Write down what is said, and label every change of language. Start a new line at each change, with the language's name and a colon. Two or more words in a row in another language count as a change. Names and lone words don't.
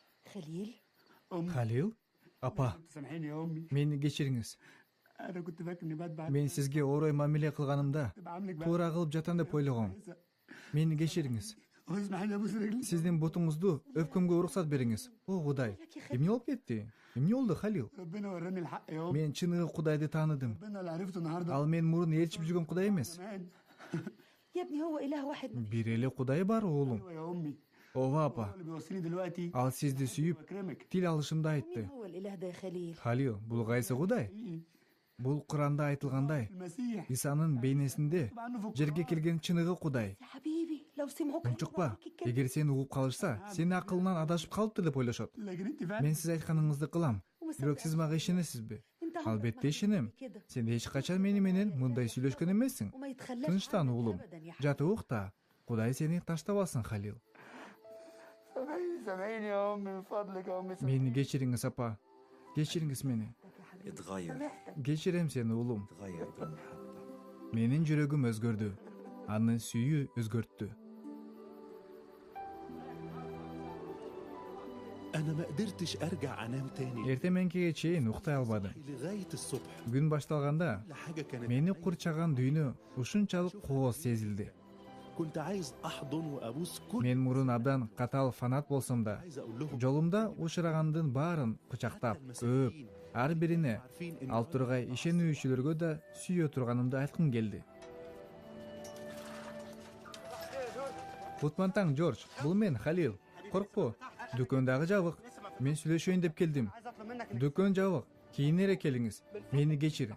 Arabic: خليل
Kyrgyz: Халил, апа,
Arabic: سامحيني يا امي
Kyrgyz: мени кечириңиз.
Arabic: انا كنت فاكر اني بتبع
Kyrgyz: Мен сизге орой мамиле кылганымда
Arabic: بعملك بقى
Kyrgyz: туура кылып жатам деп ойлогом. Мени кечириңиз.
Arabic: اسمحيلي ابوس رجلي
Kyrgyz: Сиздин бутуңузду өпкөмгө уруксат бериңиз. О Кудай, эмне болуп кетти? Эмне болду, Халил?
Arabic: ربنا وراني الحق يا امي
Kyrgyz: Мен чыныгы Кудайды тааныдым.
Arabic: ربنا اللي عرفته النهارده
Kyrgyz: Ал мен мурун ээрчип жүргөн Кудай эмес.
Arabic: زمان يا ابني هو إله واحد ما
Kyrgyz: Бир эле Кудай бар, оолум.
Arabic: ايوه يا امي
Kyrgyz: Ооба
Arabic: هو
Kyrgyz: апа.
Arabic: اللي بيوصيني دلوقتي
Kyrgyz: Ал сизди сүйүп,
Arabic: بكرمك
Kyrgyz: тил алышымды
Arabic: مين
Kyrgyz: айтты.
Arabic: هو الإله ده يا خليل
Kyrgyz: Халил, бул кайсы Кудай? Бул Куранда айтылгандай,
Arabic: المسيح
Kyrgyz: Исанын бейнесинде
Arabic: طبعا عنه في
Kyrgyz: жерге
Arabic: القرآن
Kyrgyz: келген чыныгы Кудай.
Arabic: يا حبيبي لو سمعوك
Kyrgyz: Унчукпа, эгер сени угуп калышса, сени акылынан адашып калыптыр деп ойлошот.
Arabic: لكن انت فعلا
Kyrgyz: Мен сиз айтканыңызды кылам. Бирок сиз мага ишенесизби? Албетте ишенем. Сен эч качан мени менен мындай сүйлөшкөн эмессиң.
Arabic: وما يتخلاش
Kyrgyz: Тынчтан
Arabic: عنك
Kyrgyz: уулум.
Arabic: أبداً يا حبيبي.
Kyrgyz: Жатып укта. Кудай сени таштабасын, Халил.
Arabic: سامحيني يا امي من فضلك يا امي
Kyrgyz: Мени кечириңиз, апа. Кечириңиз мени.
Arabic: اتغير
Kyrgyz: Кечирем сени, уулум.
Arabic: اتغير بالمحبة.
Kyrgyz: Менин жүрөгүм өзгөрдү. Аны сүйүү өзгөрттү.
Arabic: أنا ما قدرتش أرجع أنام تاني
Kyrgyz: Эртең менкеге чейин уктай албадым.
Arabic: لغاية الصبح
Kyrgyz: Күн башталганда
Arabic: كل حاجة كانت
Kyrgyz: мени курчаган дүйнө ушунчалык кооз сезилди.
Arabic: كنت عايز أحضن وأبوس كل
Kyrgyz: Мен мурун абдан катал фанат болсом да,
Arabic: عايز أقول لهم
Kyrgyz: жолумда учурагандын баарын кучактап, өп, ар бирине
Arabic: عارفين إن
Kyrgyz: ал тургай ишенүүчүлөргө да сүйө турганымды айткым келди. Кутман таң, Жорж, бул мен, Халил. Коркпо, дүкөндагы жабык. Мен сүйлөшөйүн деп келдим. Дүкөн жабык. Кийинерээк келиңиз. Мени кечир.